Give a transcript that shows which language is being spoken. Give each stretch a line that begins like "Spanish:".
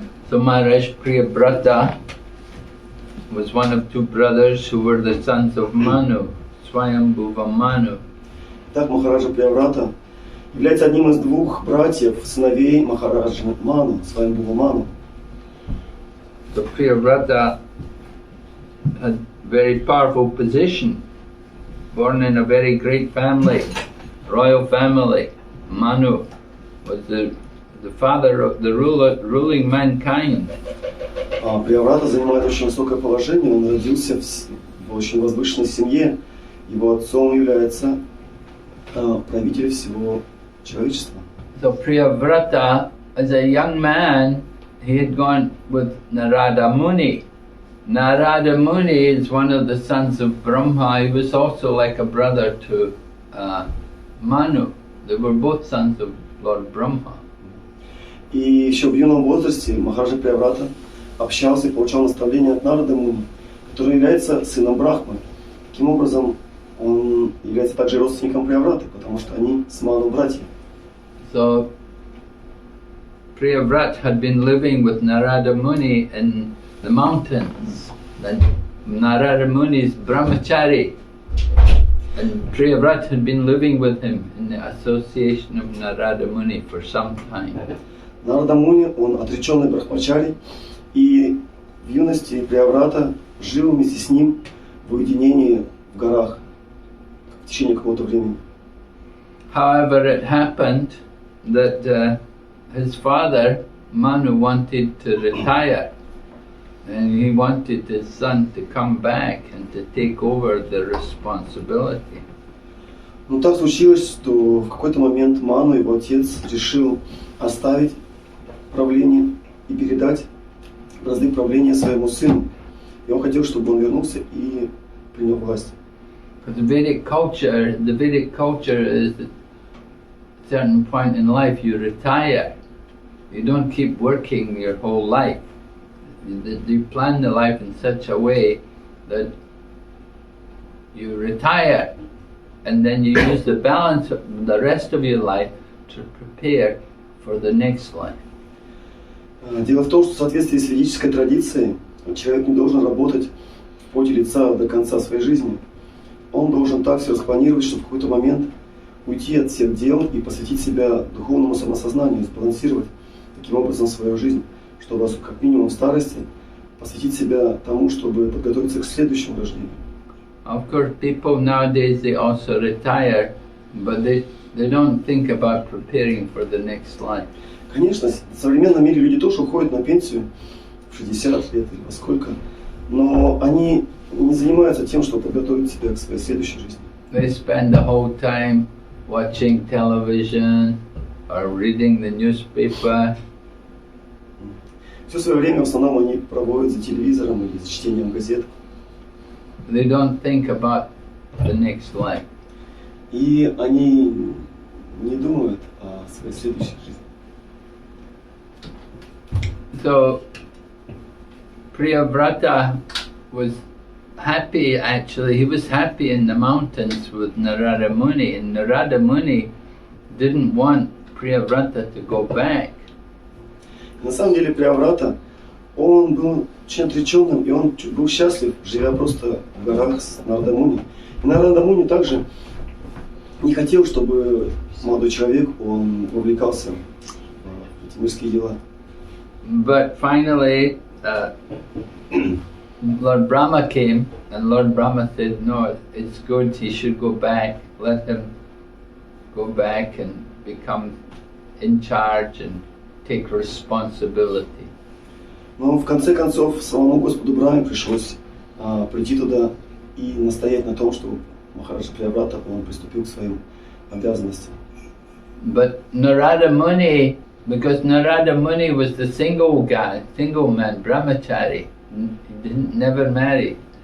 English: So Maharaj Priyabrata was one of two brothers who were the sons of Manu, Swayambhuva Manu.
Russian: Так Махараджа Прияврата является одним из двух братьев, сыновей Махараджа Ману, Сваямбхува Ману.
English: So Priyavrata had very powerful position, born in a very great family, royal family. Manu was the father of the ruling mankind.
Russian: Прияврата занимает очень высокое положение, он родился в очень возвышенной семье, его отцом является правитель всего человечества.
English: So Priyavrata, as a young man, he had gone with Narada Muni. Narada Muni is one of the sons of Brahma. He was also like a brother to Manu. They were both sons of Lord Brahma.
Russian: И еще в юном возрасте Махараджа Прияврата общался и получал наставления от Нарады Муни, который является сыном Брахмы. Таким образом, он является также родственником Приявраты, потому что они с Ману братья.
English: So Priyavrat had been living with Narada Muni in the mountains. And Narada Muni's brahmachari. And Priyavrat had been living with him in the association of Narada Muni for some time.
Russian: Нарада Муни, он отреченный брахмачари, и в юности Прияврата жил вместе с ним в уединении в горах в течение какого-то времени.
English: However, it happened that his father, Manu, wanted to retire, and he wanted his son to come back and to take over the responsibility.
Russian: Но так случилось, что в какой-то момент Ману, его отец, решил оставить правление и передать бразды правления своему сыну. И он хотел, чтобы он вернулся и принял власть.
English: Because the Vedic culture is at a certain point in life you retire. You don't keep working your whole life. You plan the life in such a way that you retire, and then you use the balance of the rest of your life to prepare for the next life.
Russian: Дело в том, что в соответствии с ведической традицией человек не должен работать в поте лица до конца своей жизни. Он должен так все распланировать, чтобы в какой-то момент уйти от всех дел и посвятить себя духовному самосознанию, сбалансировать таким образом свою жизнь, чтобы как минимум в старости посвятить себя тому, чтобы подготовиться к следующему рождению.
English: Of course, people nowadays, they also retire, but they don't think about preparing for the next life.
Russian: Конечно, в современном мире люди тоже уходят на пенсию в 60 лет или во сколько, но они не занимаются тем, чтобы подготовить себя к своей следующей жизни.
English: They spend the whole time watching television or reading the newspaper.
Russian: Все свое время в основном они проводят за телевизором или за чтением газет.
English: They don't think about the next life.
Russian: И они не думают о своей следующей жизни.
English: So Priyavrata was happy, actually. He was happy in the mountains with Narada Muni, and Narada Muni didn't want Priyavrata to go back.
Russian: На самом деле Прияврата, он был очень отреченным, и он был счастлив, живя просто в горах с Нарада Муни. И Нарада Муни также не хотел, чтобы молодой человек, он вовлекался в эти мирские дела.
English: But finally, Lord Brahma came, and Lord Brahma said, no, it's good, he should go back. Let him go back and become in charge and take responsibility.
Russian: Но в конце концов самому Господу Брахме пришлось прийти туда и настоять на том, чтобы Махараджа Прияврата, он приступил к своим обязанностям.
English: But Narada Muni, because Narada Muni was the single guy, single man, brahmachari, he never married.